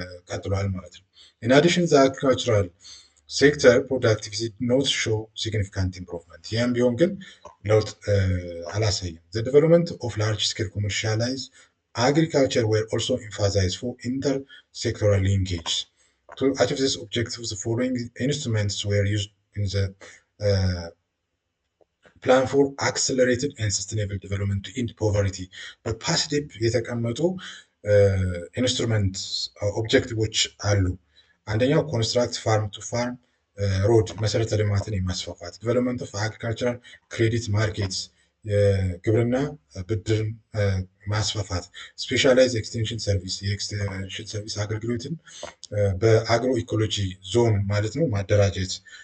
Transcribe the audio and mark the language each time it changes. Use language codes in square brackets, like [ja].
[am] ቀጥሏል ማለት ነው። [en] in addition the agricultural sector productivity did not show significant improvement [am] ይህም ቢሆን ግን ለውጥ አላሳየም። [en] the development of large scale commercialized agriculture were also emphasized for inter-sectoral linkage. To achieve this objective, the following instruments were used in the plan for accelerated and sustainable development to end poverty. [am] በፓስዴፕ የተቀመጡ ኢንስትሩመንት ኦብጀክቲቮች አሉ። አንደኛው [en] ኮንስትራክት ፋርም ቱ ፋርም ሮድ [am] መሰረተ ልማትን የማስፋፋት [en] ዲቨሎፕመንት ኦፍ አግሪካልቸራል ክሬዲት ማርኬትስ [am] የግብርና ብድር ማስፋፋት ስፔሻላይዝ ኤክስቴንሽን ሰርቪስ የኤክስቴንሽን ሰርቪስ አገልግሎትን በአግሮ ኢኮሎጂ ዞን ማለት ነው ማደራጀት